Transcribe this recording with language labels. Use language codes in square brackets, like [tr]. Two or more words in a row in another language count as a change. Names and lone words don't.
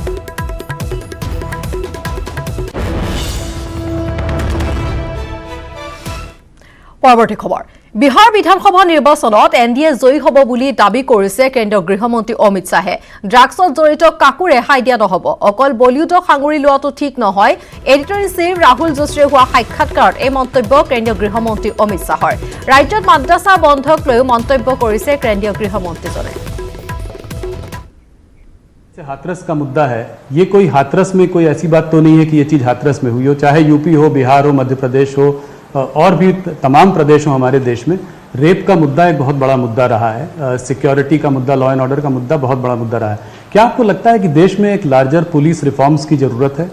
[as] পৰৱৰ্তী খবৰ বিহাৰ বিধানসভা নিৰ্বাচনত এনডিএ জয়ী হ'ব বুলি দাবী কৰিছে কেন্দ্ৰীয় গৃহমন্ত্ৰী অমিত শ্বাহে ড্ৰাগছত জড়িত কাকো ৰেহাই দিয়া নহ'ব অকল বলিউডক সাঙুৰি লোৱাটো ঠিক নহয় [en] editor in chief [as] ৰাহুল যোশীয়ে হোৱা সাক্ষাৎকাৰত এই মন্তব্য কেন্দ্ৰীয় গৃহমন্ত্ৰী অমিত শ্বাহৰ ৰাজ্যত মাদ্ৰাছা বন্ধক লৈও মন্তব্য কৰিছে কেন্দ্ৰীয় গৃহমন্ত্ৰীজনে [hi] हाथरस का मुद्दा है ये कोई हाथरस में कोई ऐसी बात तो नहीं है कि ये चीज़ हाथरस में हुई हो चाहे यूपी हो बिहार हो मध्य प्रदेश हो और भी तमाम प्रदेश हो हमारे देश में रेप का मुद्दा एक बहुत बड़ा मुद्दा रहा है सिक्योरिटी का मुद्दा [en] law and order [hi] का मुद्दा बहुत बड़ा मुद्दा रहा है क्या आपको लगता है कि देश में एक [en] larger police reforms [hi] की ज़रूरत है